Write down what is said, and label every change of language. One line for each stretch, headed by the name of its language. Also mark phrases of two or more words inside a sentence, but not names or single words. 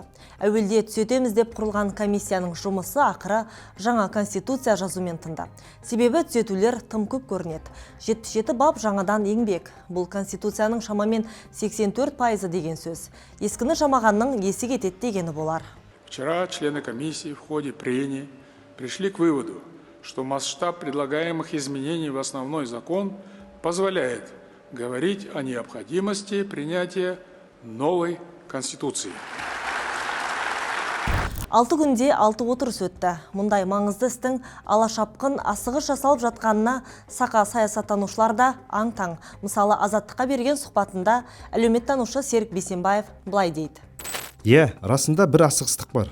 Kazakh: Әуелде түзетеміз деп құрылған комиссияның жұмысы ақыры жаңа конституция жазумен тынды. Себебі түзетулер тым көп көрінеді. 77 бап жаңадан еңбек. Бұл конституцияның шамамен 84% деген сөз. Ескіні жамағанның есі кетеді дегені болар.
Russian: Вчера члены комиссии в ходе прений пришли к выводу, что масштаб предлагаемых изменений в основной закон позволяет говорить о необходимости принятия новой Конституции.
Kazakh: 6 күнде 6 отырыс өтті. Мұндай маңызды істің алашапқын асығыс жасалып жатқанына сақа саясаттанушылар да аң-таң. Мысалы, Азаттыққа берген сұхбатында әлеуметтанушы Серік Бейсенбаев былай дейді. Расында бір асығыстық бар.